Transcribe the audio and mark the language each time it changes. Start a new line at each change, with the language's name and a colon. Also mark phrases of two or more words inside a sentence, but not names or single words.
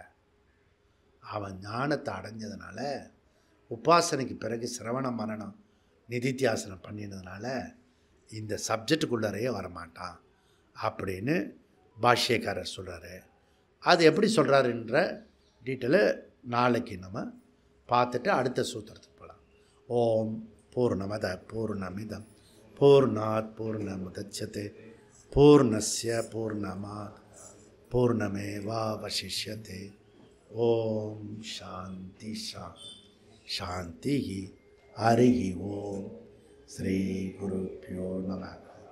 Tamil: அவன் ஞானத்தை அடைஞ்சதுனால, உபாசனைக்கு பிறகு சிரவண மரணம் நிதித்தியாசனம் பண்ணினதுனால இந்த சப்ஜெக்டுக்குள்ளறையே வரமாட்டான் அப்படின்னு பாஷ்யக்காரர் சொல்கிறாரு. அது எப்படி சொல்கிறாருன்ற டீட்டெயிலை நாளைக்கு நம்ம பார்த்துட்டு அடுத்த சூத்திரத்துக்கு போகலாம்.
Sanskrit: ओम् पूर्णमदः पूर्णमिदं पूर्णात् पूर्णमुदच्यते पूर्णस्य पूर्णमात् पूर्णमेवावशिष्यते. ओम् शान्तिः शान्तिः. हरि ओम्। श्री गुरुभ्यो நமः.